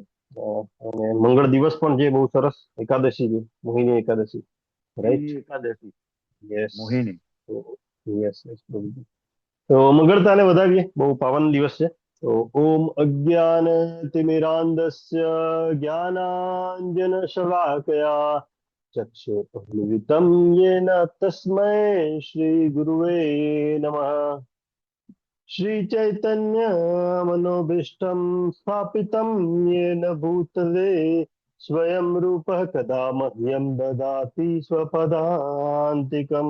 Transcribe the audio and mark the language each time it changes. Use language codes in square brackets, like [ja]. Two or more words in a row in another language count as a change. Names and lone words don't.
[gu] અને મંગળ દિવસ પણ જે બહુ સરસ એકાદશી છે, મોહિની એકાદશી, રાઈટ? એકાદશી યસ. મોહિની. [en] yes yes [gu] પ્રભુજી. તો મંગળતાને વધાવીએ, બહુ પાવન દિવસ છે. [sa] તો ઓમ અજ્ઞાન તિમિરાંધસ્ય જ્ઞાનાંજન શલાકયા ચક્ષુર્મિલિतं येन तस्मै श्री गुरुवे नमः. श्री चैतन्य मनोभीष्टं स्थापितं येन भूतले स्वयं रूपः कदा मह्यं ददाति स्वपदान्तिकम्.